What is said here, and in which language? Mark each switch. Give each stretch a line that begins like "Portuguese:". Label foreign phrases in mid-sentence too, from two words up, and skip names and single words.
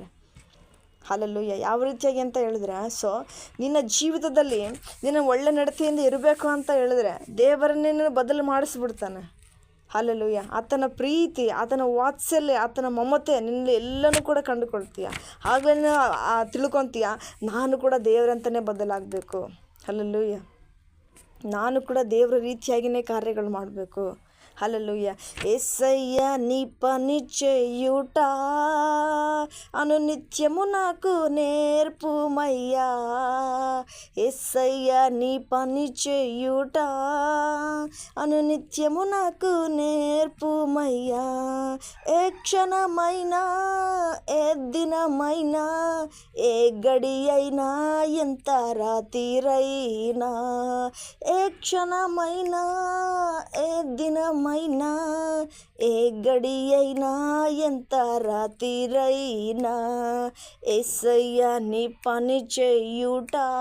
Kannada: ಹಲ್ಲೆಲೂಯಾ ಯಾವ ರೀತಿಯಾಗಿ ಅಂತ ಹೇಳಿದ್ರೆ, ಸೊ ನಿನ್ನ ಜೀವಿತದಲ್ಲಿ ನಿನ್ನ ಒಳ್ಳೆ ನಡತೆಯಿಂದ ಇರಬೇಕು ಅಂತ ಹೇಳಿದ್ರೆ ದೇವರನ್ನೇ ಬದಲು ಮಾಡಿಸ್ಬಿಡ್ತಾನೆ. ಹಲ್ಲೆಲೂಯಾ ಆತನ ಪ್ರೀತಿ, ಆತನ ವಾತ್ಸಲ್ಯ, ಆತನ ಮಮತೆ ನಿನ್ನಲ್ಲಿ ಎಲ್ಲನೂ ಕೂಡ ಕಂಡುಕೊಳ್ತೀಯ. ಆಗಲೇ ತಿಳ್ಕೊತೀಯ, ನಾನು ಕೂಡ ದೇವರಂತಲೇ ಬದಲಾಗಬೇಕು. ಹಲ್ಲೆಲೂಯಾ ನಾನು ಕೂಡ ದೇವರ ರೀತಿಯಾಗಿಯೇ ಕಾರ್ಯಗಳು ಮಾಡಬೇಕು.
Telugu: హల్లెలూయా యేసయ్య నీ పని చేయుట అనునిత్యము నాకు నేర్పుమయ్యా యేసయ్య నీ పని చేయుట అనునిత్యము నాకు నేర్పుమయ్యా ఏ క్షణమైనా ఏ దినమైనా ఏ గడి అయినా ఎంత రాత్రైనా ఏ క్షణమైనా ఏ దినమైనా ఏ గడి అయినా ఎంత రాత్రైనా యేసయ్య నీ పని చేయుట